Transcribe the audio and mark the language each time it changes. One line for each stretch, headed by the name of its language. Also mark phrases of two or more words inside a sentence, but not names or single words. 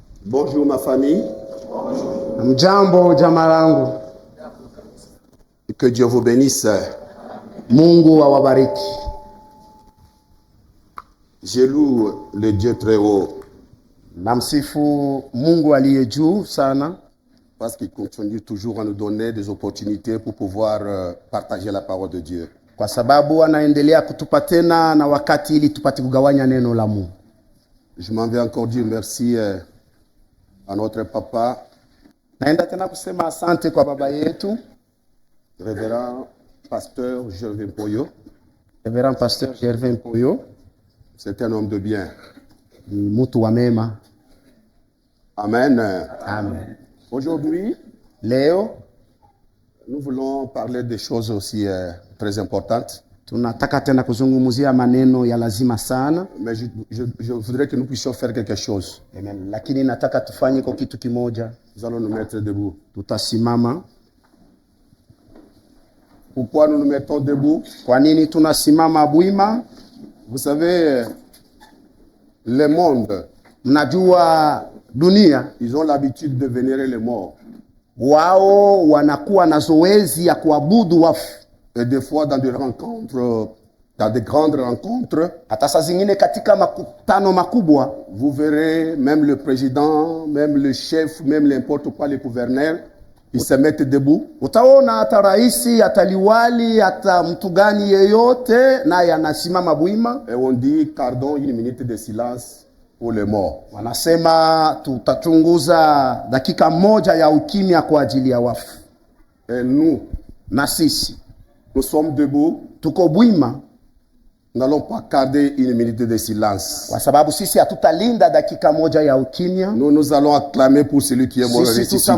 French: Bonjour ma famille.
Swahili: Mjambo jamaa langu.
French: Que Dieu vous bénisse.
Swahili: Mungu awabariki.
French: Je loue le Dieu très haut.
Swahili: Namsifu Mungu aliye juu sana,
French: Parce qu'il continue toujours à nous donner des opportunités pour pouvoir partager la parole de Dieu.
Swahili: kwa sababu anaendelea kutupa tena na wakati ili tupate kugawanya neno la Mungu.
French: Je m'en vais encore dire merci à notre papa,
Swahili: Naenda tena kusema asante kwa baba yetu,
French: révérend pasteur Gervais Mpoyo.
English: Reverend Pastor Gervais Mpoyo.
French: C'est un homme de bien.
Swahili: Ni mtu wa mema. Amen. Amen.
French: Aujourd'hui,
Swahili: Leo
French: nous voulons parler des choses aussi très importantes.
Swahili: tunataka tena kuzungumzia maneno ya lazima sana.
French: Mais je voudrais que nous puissions faire quelque chose. Amen.
Swahili: Lakini nataka tufanye kwa kitu kimoja.
French: Nous allons nous mettre debout.
Swahili: Tutasimama.
French: Pourquoi nous nous mettons debout?
Swahili: Kwa nini tunasimama bwima?
French: Vous savez, le monde,
Swahili: Mnajua dunia
French: ils ont l'habitude de vénérer les morts.
Swahili: wao wanakuwa na zoezi ya kuabudu wafu.
French: Et des fois, dans des rencontres, dans des grandes rencontres,
Swahili: Hata saa zingine katika makutano makubwa
French: vous verrez même le président, même le chef, même n'importe quoi, les gouverneurs, ils se mettent debout.
Swahili: utaona hata raisi, hata liwali, hata mtu gani yeyote naye anasimama bwima.
French: Et on dit, pardon, une minute de silence pour les morts.
Swahili: Wanasema tutachunguza dakika moja ya ukimya kwa ajili ya wafu.
French: Et nous,
Swahili: Na sisi
French: nous sommes debout.
Swahili: tuko bwima
French: Nous n'allons pas garder une minute de silence.
Swahili: kwa sababu sisi hatutalinda dakika moja ya ukimya.
French: Nous allons acclamer pour celui qui est mort et
Swahili: Sisi
French: ressuscité.